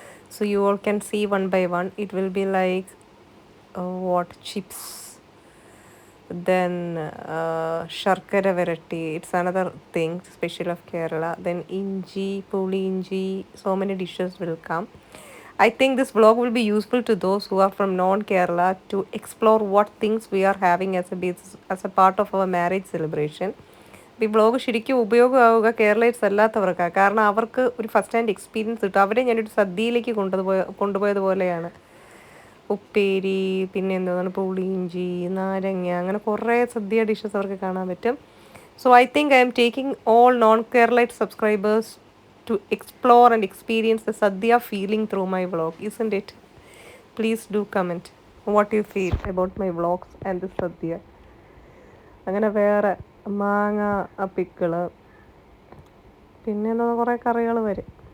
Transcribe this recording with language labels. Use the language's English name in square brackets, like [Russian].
[English] So you all can see one by one. It will be like what chips, then sharkara variety. It's another thing special of Kerala. Then inji, puli inji. So many dishes will come. I think this vlog will be useful to those who are from non-Kerala to explore what things we are having as a basis, as a part of our marriage celebration. [Malayalam] ഈ vlog ശരിക്കും ഉപയോഗമാവുക കേരളീയർസ് അല്ലാത്തവർക്കാണ്. കാരണം അവർക്ക് ഒരു first hand experience കിട്ടും. അവരെ ഞാനൊരു സദ്യയിലേക്ക് കൊണ്ടുപോയതുപോലെയാണ്. ഉപ്പേരി, പിന്നെ എന്താണ് പുളിയിഞ്ചി, നാരങ്ങ, അങ്ങനെ കുറേ സദ്യ ഡിഷസ് അവർക്ക് കാണാൻ പറ്റും. [English] So I think I am taking all non-Keralite subscribers to explore and experience the Sadhya feeling through my vlog, isn't it? Please do comment what you feel about my vlogs and the Sadhya. [Malayalam] അങ്ങനെ വേറെ മാങ്ങ pickle, പിന്നെ കുറേ കറികൾ വരും.